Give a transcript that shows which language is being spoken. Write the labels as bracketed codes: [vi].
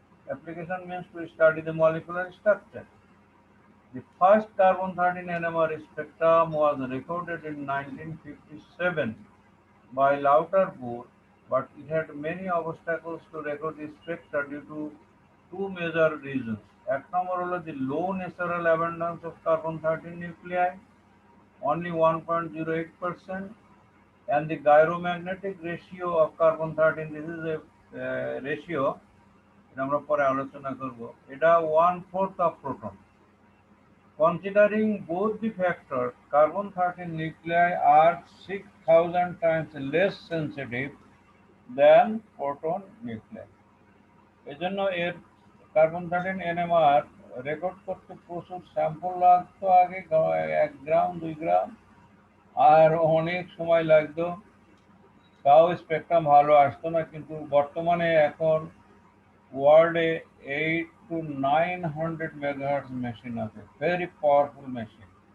[en] Application means to study the molecular structure. The first carbon-13 NMR spectrum was recorded in 1957 by Lauterbur, but it had many obstacles to record the spectra due to two major reasons. [bn] এক নম্বর হলো [en] the low natural abundance of carbon-13 nuclei, only 1.08%, and the gyromagnetic ratio of carbon-13. This is a ratio, [bn] এটা আমরা পরে আলোচনা করব। এটা [en] 1/4 of proton. Considering both the factors, carbon-13 nuclei are 6,000 times less sensitive than proton nuclei. [bn] এজন্য এর কার্বন-13 NMR record করতে প্রচুর স্যাম্পল লাগতো আগে, 1 গ্রাম 2 গ্রাম, আর অনেক সময় লাগতো, তাও স্পেকট্রাম ভালো আসতো না। কিন্তু বর্তমানে এখন ওয়ার্ল্ডে 800 to 900 মেগাহার্টজ মেশিন আছে, ভেরি পাওয়ারফুল মেশিন।